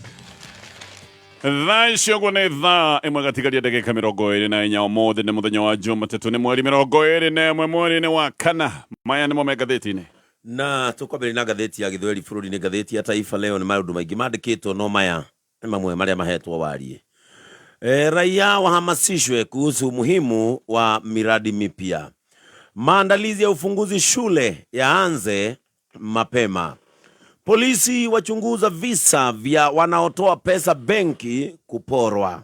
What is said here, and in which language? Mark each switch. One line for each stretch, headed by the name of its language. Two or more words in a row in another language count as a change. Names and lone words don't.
Kikuyu: Thaa gwone thaa imwe gatigaria ndagika 24 ũmũthĩ nĩ mũthenya wa Jumatatu nĩ mweri 21 mweri-inĩ wa kana. Maya nĩmo me ngatheti-inĩ. Na tukwambĩrĩria na ngatheti ya Gĩthweri bũrũri-inĩ. Ngatheti ya Taifa Leo nĩ maũndũ maingĩ mandĩkĩtwo, no maya nĩ mamwe marĩa mahetwo warie.
Swahili: Raia wahamasishwe kuhusu umuhimu wa miradi mipya. Maandalizi ya ufunguzi shule yaanze mapema. Polisi wachunguza visa vya wanaotoa pesa benki kuporwa.